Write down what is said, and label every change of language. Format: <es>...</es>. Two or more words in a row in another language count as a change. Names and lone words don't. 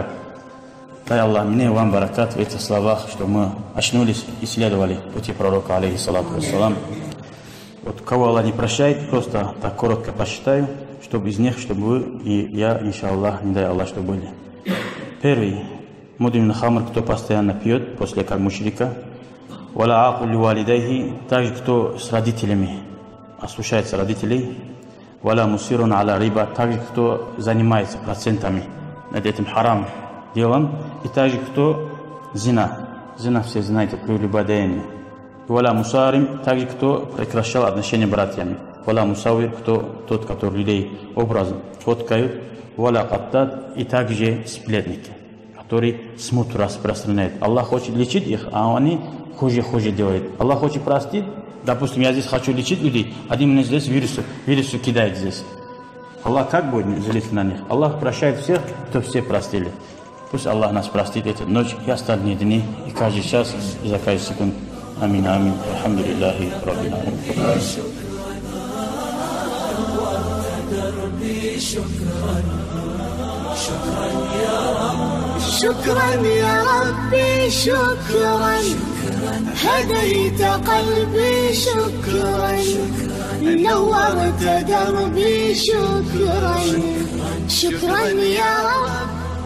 <ru>Дай Аллах мне и вам баракат в этих словах, что мы очнулись и следовали пути пророка,</ru> <ar>عليه الصلاة والسلام.</ar> <ru>Вот кого Аллах не прощает, просто так коротко посчитаю, чтобы из них, чтобы вы и я, иншаллах, не дай Аллах, чтобы были. Первый.</ru> <ar>مدمن خمر,</ar> <ru>кто постоянно пьет, после как мушрика.</ru> <ar>ولا عاق لوالديه,</ar> <ru>также кто с родителями, ослушается родителей.</ru> <ar>ولا مصر على الربا,</ar> <ru>также кто занимается процентами над этим харам делом. И также кто зина. Зина все знаете, прелюбодеяние.</ru> <ar>ولا مصارم,</ar> <ru>также кто прекращал отношения с братьями.</ru> <ar>ولا مصور,</ar> <ru>кто тот, который людей образом фоткают.</ru> <ar>ولا قتات,</ar> <ru>и также сплетники, который смуту распространяет. Аллах хочет лечить их, а они хуже делают. Аллах хочет простить. Допустим, я здесь хочу лечить людей, один мне здесь вирусу кидает здесь. Аллах как будет злиться на них? Аллах прощает всех, кто все простили. Пусть Аллах нас простит эту ночь и остальные дни, и каждый час, и за каждый секунд. Амин, амин.</ru> <ar>الحمد لله رب العالمين. شكرا يا ربي شكرا هديت قلبي شكرا نورت دربي شكرا شكرا يا رب</ar>